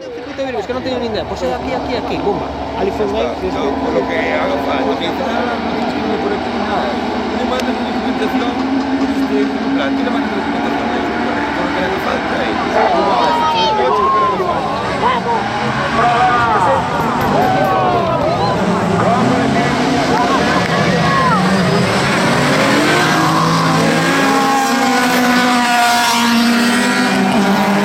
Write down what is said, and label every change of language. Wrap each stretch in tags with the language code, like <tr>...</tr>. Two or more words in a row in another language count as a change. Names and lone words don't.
<es>puta vida,</es> <gl>es que non teño nin idea. Pois é aquí, bomba. Ali foi un mail.</gl> <es>Por lo que haga falta. No tienes que por aquí nada. No mandan una documentación, en plan, tú le mandas una documentación a ellos, todo lo que haga falta y Eso</es>